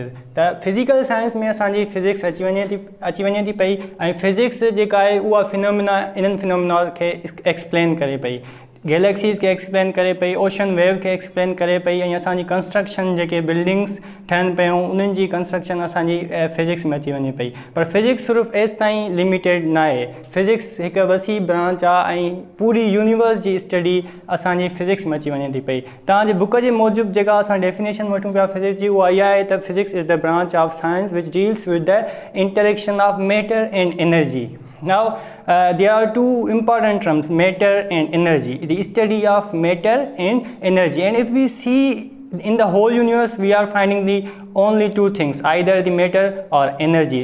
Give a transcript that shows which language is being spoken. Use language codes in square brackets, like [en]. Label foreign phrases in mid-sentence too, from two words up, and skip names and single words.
[sd] त फिज़िकल साइंस में असांजी फिज़िक्स अची वञे थी पई ऐं फिज़िक्स जेका आहे उहा फिनोमिना इन्हनि फिनोमिना खे एक्सप्लेन करे पई, गैलेक्सीज़ खे एक्सप्लेन करे पई, [en] ocean wave [sd] खे एक्सप्लेन करे पई, ऐं असांजी कंस्ट्रक्शन जेके बिल्डिंग्स ठहनि पियूं उन्हनि जी कंस्ट्रक्शन असांजी फिज़िक्स में अची वञे पई। पर फिज़िक्स सिर्फ़ु एसि ताईं लिमिटेड न आहे, फिज़िक्स हिकु वसी ब्रांच आहे ऐं पूरी यूनिवर्स जी स्टडी असांजी फिज़िक्स में अची वञे थी पई। तव्हांजे बुक जे मूजिबि जेका असां डेफिनेशन वठूं पिया फिज़िक्स जी, उहा इहा आहे त [en] physics is the branch of science which deals with the interaction of matter and energy. Now there are two important terms, matter and energy, the study of matter and energy. And if we see in the whole universe, we are finding the only two things, either the matter or energy.